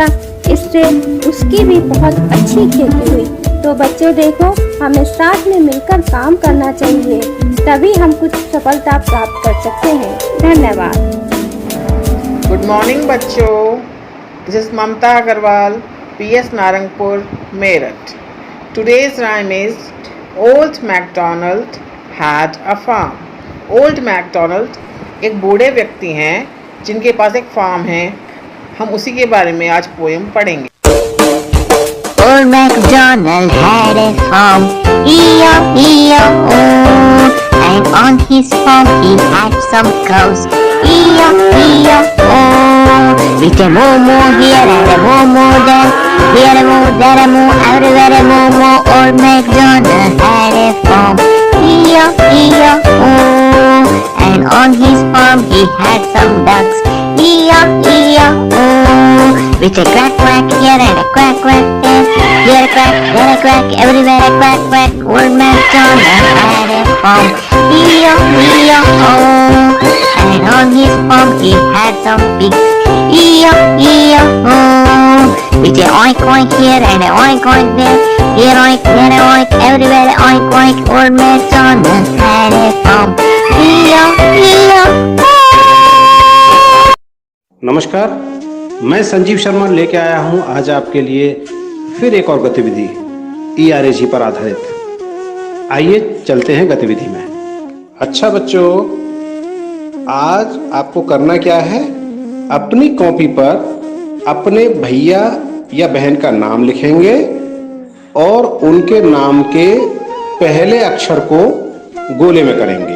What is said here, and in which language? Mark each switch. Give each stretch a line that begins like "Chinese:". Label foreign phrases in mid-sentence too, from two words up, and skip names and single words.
Hindi: इससे उसकी भी बहुत अच्छी खेती हुई। तो बच्चों देखो, हमें साथ में मिलकर काम करना चाहिए, तभी हम कुछ सफलता प्राप्त कर सकते हैं। धन्यवाद।
English: good morning बच्चों, this is ममता अग्रवाल, PS Narangpur, Meerut. Today's rhyme is Old MacDonald had a farm.
Hindi: Old MacDonald एक बूढ़े व्यक्ति हैं जिनके पास एक फार्म है। हम उसी के बारे में आज पोएम पढ़ेंगे।
English: Old MacDonald had a farm, E-O-E-O-O, and on his farm he had some cows, E-O-E-O-O, with a moo-moo here and a moo-moo there, here a moo, there a moo, everywhere a moo-moo. Old MacDonald had a farm, E-O-E-O-O, and on his farm he had some ducks, E-O-E-O-O, with a quack quack here and a quack quack there, here a quack, there a quack, everywhere a quack quack. Old MacDonald had a farm, E-O-E-O-O, and on his farm he had some pigs, E-O-E-O-O, with a oink oink here and a oink oink there, here oink, there a oink, everywhere a oink oink. Old MacDonald had a farm, E-O-E-O-O.
Hindi: नमस्कार, मैं संजीव शर्मा लेके आया हूं आज आपके लिए फिर एक और गतिविधि ERAG पर आधारित। आइए चलते हैं गतिविधि में। अच्छा बच्चों, आज आपको करना क्या है, अपनी कॉपी पर अपने भैया या बहन का नाम लिखेंगे और उनके नाम के पहले अक्षर को गोले में करेंगे।